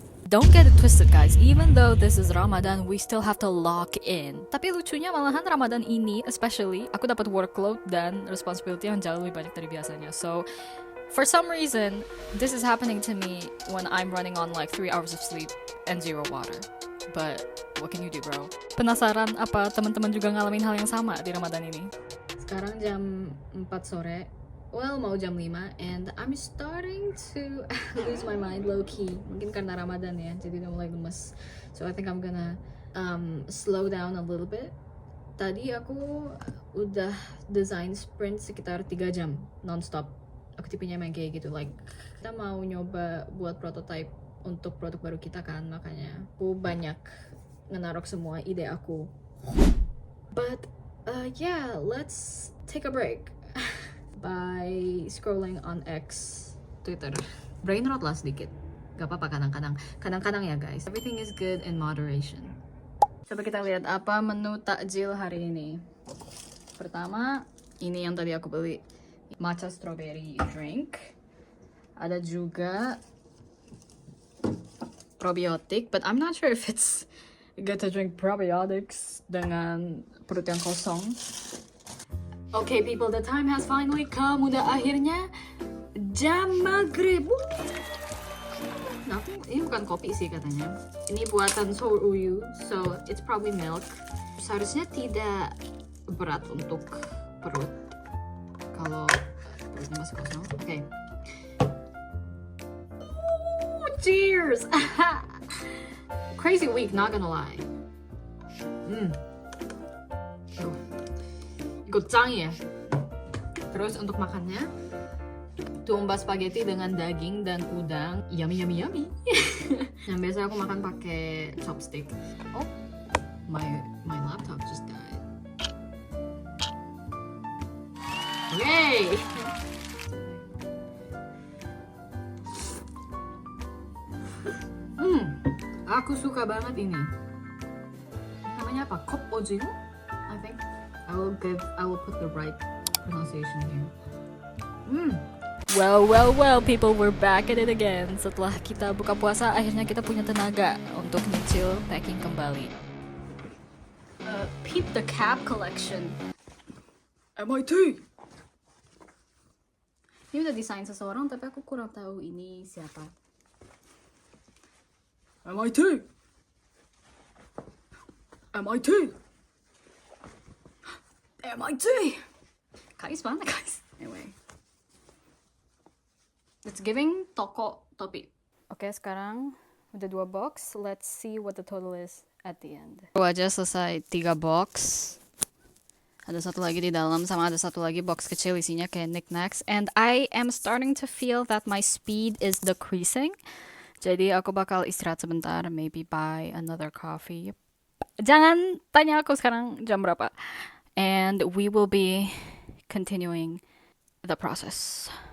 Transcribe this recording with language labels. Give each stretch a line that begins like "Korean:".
English: Don't get it twisted, guys. Even though this is Ramadan, we still have to lock in.
Indonesian: Tapi lucunya malahan Ramadan ini, especially, aku dapat workload dan responsibility yang jauh lebih banyak dari biasanya.
English: So, for some reason, this is happening to me when I'm running on like 3 hours of sleep and zero water. But what can you do, bro?
Indonesian: Penasaran apa teman-teman juga ngalamin hal yang sama di Ramadan ini? Sekarang jam 4 sore. Well, mau jam 5,
English: and I'm starting to lose my mind low-key.
Indonesian: Mungkin karena Ramadan ya, jadi udah mulai lemes.
English: So I think I'm gonna slow down a little bit.
Indonesian: Tadi aku udah design sprint sekitar 3 jam non-stop. Aku tipenya main kayak gitu, like kita mau nyoba buat prototype untuk produk baru kita kan, makanya aku banyak ngenarok semua ide aku.
English: But yeah, let's take a break by scrolling on X, Twitter.
Indonesian: Brain rot lah sedikit, gak apa-apa kadang-kadang ya guys.
English: Everything is good in moderation.
Indonesian: Coba kita lihat apa menu takjil hari ini. Pertama, ini yang tadi aku beli, matcha strawberry drink. Ada juga
English: probiotic, but I'm not sure if it's good to drink probiotics
Indonesian: dengan perut yang kosong.
English: Okay people, the time has finally come.
Indonesian: Udah akhirnya jam maghrib. Nah, ini bukan kopi sih katanya. Ini buatan
English: Seoul Uyu, so it's probably milk.
Indonesian: Seharusnya tidak berat untuk perut kalau perutnya masih kosong.
English: Okay. Cheers! Crazy week, not gonna lie.
Korean: 이거 짱이에요.
Indonesian: Terus untuk makannya, tumbas spaghetti dengan daging dan udang.
English: Yummy, yummy, yummy.
Indonesian: Yang biasa aku makan pakai chopstick.
English: Oh, my laptop just died. Yay!
Indonesian: Aku suka banget ini. Namanya apa? Kop ojino?
English: I think. I will put the right pronunciation here. Well, people, we're back at it again.
Indonesian: Setelah kita buka puasa, akhirnya kita punya tenaga untuk nyicil packing kembali.
English: Peep the cap collection. MIT!
Indonesian: Ini udah desain seseorang, tapi aku kurang tahu ini siapa.
English: MIT! MIT! MIT! Guys,
Indonesian: mana
English: guys? Anyway. It's giving
Indonesian: toko topi. Oke, sekarang udah 2 box.
English: Let's see what the total is at the end.
Indonesian: Baru aja selesai 3 box. Ada satu lagi di dalam, sama ada satu lagi box kecil isinya kayak knickknacks.
English: And I am starting to feel that my speed is decreasing.
Indonesian: Jadi aku bakal istirahat sebentar,
English: maybe buy another coffee.
Indonesian: Jangan tanya aku sekarang jam berapa.
English: And we will be continuing the process.